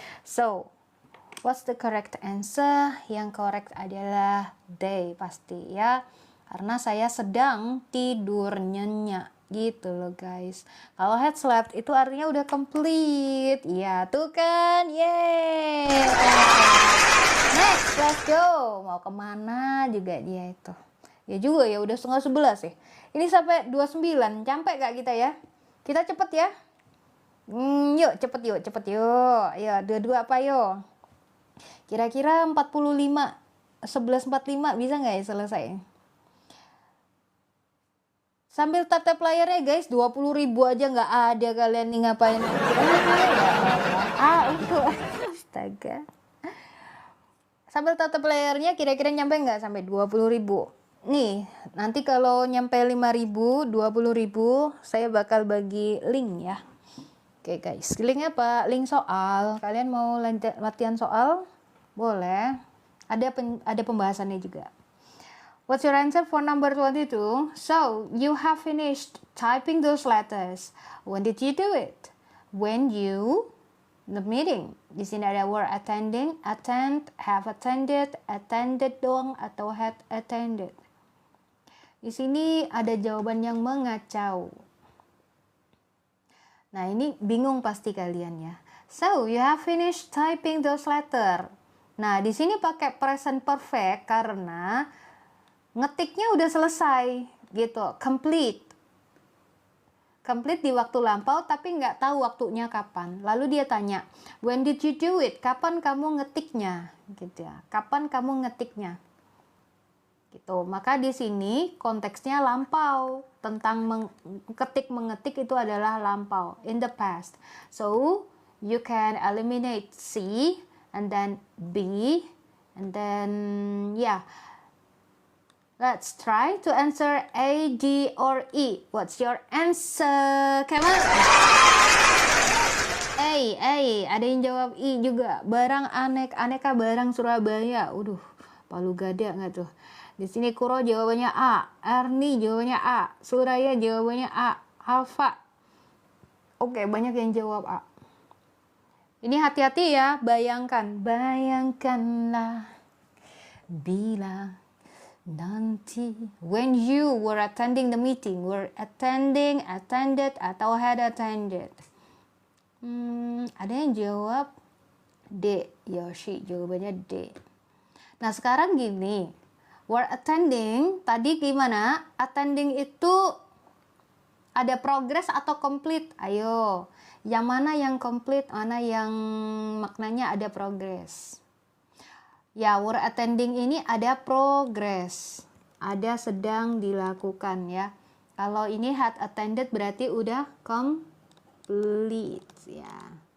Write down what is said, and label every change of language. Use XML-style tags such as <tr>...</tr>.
<en>So, what's the correct answer?</en> <id>Yang correct adalah D pasti ya. Karena saya sedang tidur nyenyak. Gitu loh guys. Kalau had slept itu artinya udah complete. Ya tuh kan. Yeay.</id> <en>Next, let's go.</en> <id>Mau kemana juga dia itu. Ya juga ya udah setengah 11 ya. Ini sampai 29. Sampai gak kita ya? Kita cepet ya. Yuk cepet yuk. Ya dua-dua apa yuk? Kira-kira 45. 11.45 bisa gak ya selesai? Sambil tap-tap layarnya guys, 20.000 aja nggak ada kalian nih ngapain. Itu astaga. Sambil tap-tap layarnya kira-kira nyampe nggak sampai 20.000? Nih, nanti kalau nyampe 5.000, 20.000, saya bakal bagi link ya. Oke guys, linknya apa? Link soal. Kalian mau latihan soal? Boleh. Ada pembahasannya juga.</id> <en>What's your answer for number 22? So, you have finished typing those letters. When did you do it? When you the meeting.</en> <id>Di sini ada were attending, attend, have attended, attended doang atau had attended. Di sini ada jawaban yang mengacau. Nah, ini bingung pasti kalian ya. So, you have finished typing those letters. Nah, di sini pakai present perfect karena ngetiknya udah selesai gitu, complete di waktu lampau tapi nggak tahu waktunya kapan. Lalu dia tanya, when did you do it? Kapan kamu ngetiknya? Gitu ya. Kapan kamu ngetiknya? Gitu. Maka di sini konteksnya lampau, tentang mengetik itu adalah lampau,</id> <en>in the past. So you can eliminate C and then B and then yeah. Let's try to answer A, D, or E. What's your answer? Come on.</en> <id>A, ada yang jawab I juga. Barang aneka barang Surabaya. Palu Gada nggak tuh? Di sini Kuro jawabannya A, Erni jawabannya A, Suraya jawabannya A, Alfa. Oke, banyak yang jawab A. Ini hati-hati ya, bayangkan, bayangkanlah bila nanti</id> <en>when you were attending the meeting,</en> <id>attended atau had attended. Ada yang jawab D, Yoshi jawabannya D. Nah sekarang gini, were attending tadi gimana? Attending itu ada progress atau complete? Ayo, yang mana yang complete, mana yang maknanya ada progress? Ya, were attending ini ada progress, ada sedang dilakukan ya. Kalau ini had attended berarti udah complete ya.</id>